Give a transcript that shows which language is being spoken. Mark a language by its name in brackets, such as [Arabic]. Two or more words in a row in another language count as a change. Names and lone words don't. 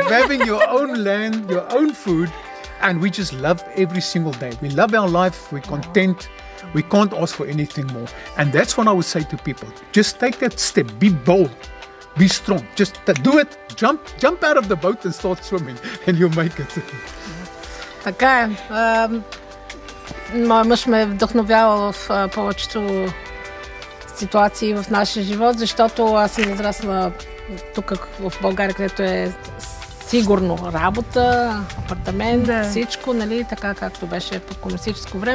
[English] Of having your own land, your own food. And we just love every single day. We love our life. We're content. We can't ask for anything more. And that's what I would say to people. Just take that step. Be bold. Be strong. Just do it. Jump out of the boat and start swimming. And you'll make it. [Bulgarian] Така е. Моя мъж ме вдъхновява в повечето ситуации в нашия живот, защото аз съм израсла тук в България, където е сигурно работа, апартамент, всичко, нали, така както беше по комунистическо време.